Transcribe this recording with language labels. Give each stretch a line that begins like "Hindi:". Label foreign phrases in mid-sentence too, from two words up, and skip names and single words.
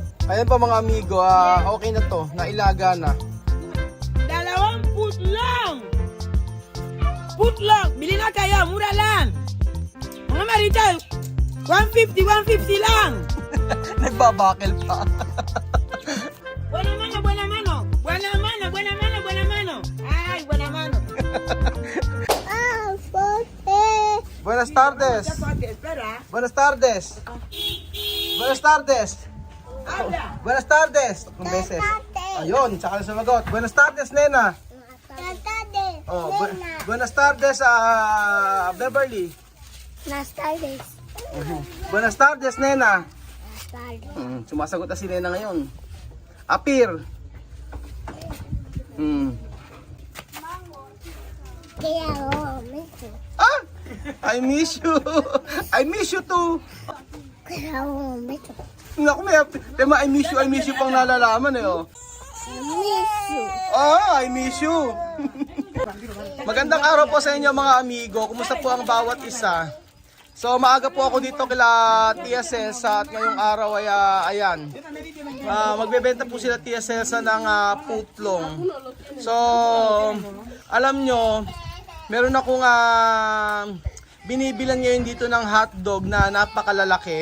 Filipino: Ayan pa mga amigo, okay na to, nailaga na. 2 put lang! Put lang! Bili na kayo, mura lang! Mga marita, 150 lang! Nagbabakel pa. Buena mano, buena mano! Buena mano, buena mano, buena mano! Ay, buena mano!
Spanish: Buenas tardes. Espera, Buenas tardes. Buenas tardes. habla! Buenas tardes.
Filipino: Tatlong beses. Ayun, tsaka na sumagot.
Spanish: Buenas tardes, nena. Oh, buenas tardes, Beverly. Buenas tardes. Buenas tardes, nena. Buenas tardes.
Filipino: Sumasagot na si nena ngayon. Apir. Kaya mito.
English: Ah! I miss you. I miss you too.
Filipino: Kaya mito. Naku, may
English: I miss you
Filipino: pang nalalaman eh, oh. Miso.
English: I miss you.
Filipino: Magandang araw po sa inyo mga amigo. Kumusta po ang bawat isa? So maaga po ako dito kila Tia Celsa at ngayong araw ay ayan. Magbebenta po sila Tia Celsa ng putlong. So alam nyo, meron akong binibilan ngayon dito ng hotdog na napakalalaki.